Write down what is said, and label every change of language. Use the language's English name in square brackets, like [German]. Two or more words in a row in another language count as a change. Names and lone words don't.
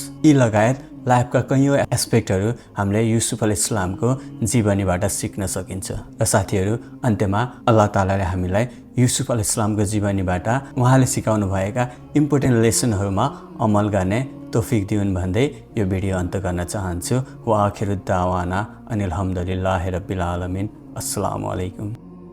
[Nepali] यी लगायत लाइफका कैयौँ एस्पेक्टहरू हामीले युसुफ अलैहिस्सलामको जीवनीबाट सिक्न सकिन्छ। र साथीहरू, अन्त्यमा अल्लाह तालाले हामीलाई युसुफ अलैहिस्सलामको जीवनीबाट उहाँले सिकाउनु भएका [English] important lessons [Nepali] अमल गर्ने तौफिक दिउन् भन्दै यो भिडियो अन्त गर्न चाहन्छु। [Arabic] وآخر دعوانا أن الحمد لله رب العالمين. السلام عليكم.